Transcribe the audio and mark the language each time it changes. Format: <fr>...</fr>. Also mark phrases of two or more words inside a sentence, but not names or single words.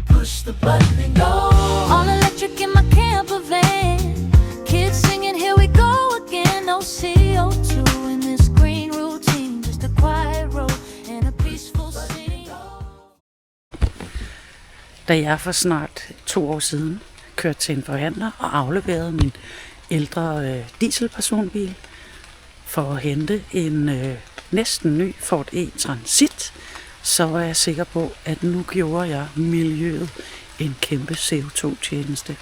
<en>push the button and go. All electric in my camper van. Kids singing, here we go again. No CO2 in this green routine. Just a quiet road and a peaceful city.</en> <da>Da jeg for snart 2 år siden kørte til en forhandler og afleverede min ældre dieselpersonbil for at hente en næsten ny Ford E-Transit, så var jeg sikker på, at nu gjorde jeg miljøet en kæmpe CO2-tjeneste.</da>